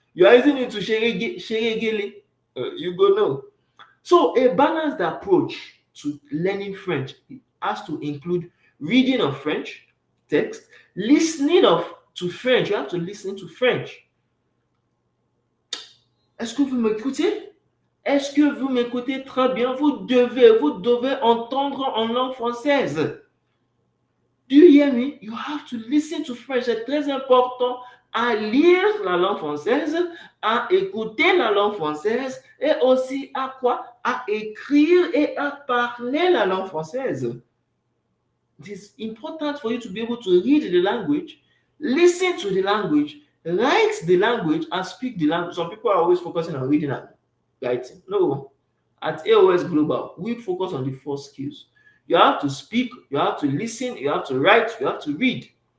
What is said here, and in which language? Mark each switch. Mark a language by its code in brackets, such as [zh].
[en] You are using it to sheregele. You go know. So a balanced approach to learning French has to include reading of French text, listening to French. You have to listen to French. [fr] Est-ce que vous m'écoutez? Est-ce que vous m'écoutez très bien? Vous devez entendre en langue française. [en] Do you hear me? You have to listen to French. [fr] C'est très important à lire la langue française, à écouter la langue française et aussi à quoi? À écrire et à parler la langue française. [en] It is important for you to be able to read the language, listen to the language, write the language, and speak the language. Some people are always focusing on reading and writing. No, At A.O.S Global, we focus on the 4 skills. You have to speak, you have to listen, you have to write, you have to read.